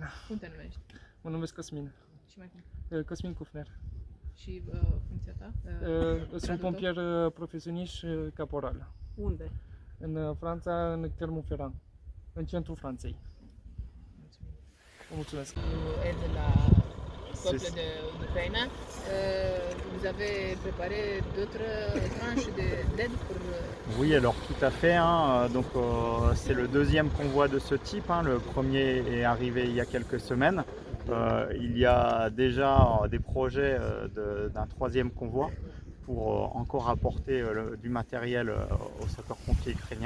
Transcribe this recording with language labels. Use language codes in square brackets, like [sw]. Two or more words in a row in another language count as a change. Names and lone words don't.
[ro] Cum te numești? Mă numesc Cosmin, Și mai cum? Cosmin Cufner. Și funcția ta? Sunt Gradul pompier profesionist și caporal. Unde? În Franța, în Clermont-Ferrand, în centrul Franței. Mulțumim. Vă mulțumesc! [fr] Aide la peuple d'Ukraine. Vous avez préparé d'autres tranches d'aide pour... Oui, alors tout à fait, hein. Donc c'est le deuxième convoi de ce type, hein. Le premier est arrivé il y a quelques semaines. Il y a déjà des projets d'un troisième convoi pour encore apporter du matériel aux sapeurs-pompiers ukrainiens.